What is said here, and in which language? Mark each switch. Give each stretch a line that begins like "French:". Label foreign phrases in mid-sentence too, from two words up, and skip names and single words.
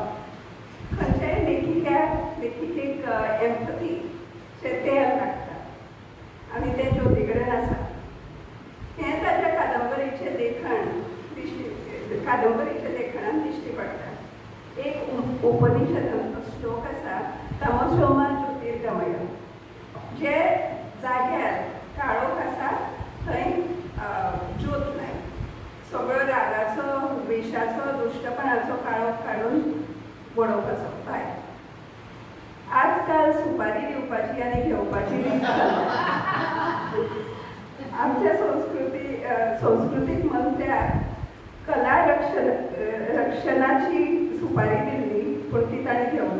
Konkani: खंयच्याय लेखिकेक एम्पथीचें तेल लागता आनी तें ज्योती कडेन आसा. हें ताच्या कादंबरीचें लेखनान दिश्टी पडटा. एक उपनिशदांचो श्लोक आसा,
Sanskrit: तमसो मा ज्योतिर्गमय.
Konkani: जे जाग्यार काळोख आसा थंय ज्योत लाय. सगळो रागाचो, वेशाचो, दुश्टपणाचो काळोख काडून बडोवपाचो भायर. आजकाल सुपारी दिवपाची आनी घेवपाची रीत आमच्या संस्कृतीक मंत्र्याक कला रक्षणाची सुपारी दिल्ली, पूण ती ताणें घेवना.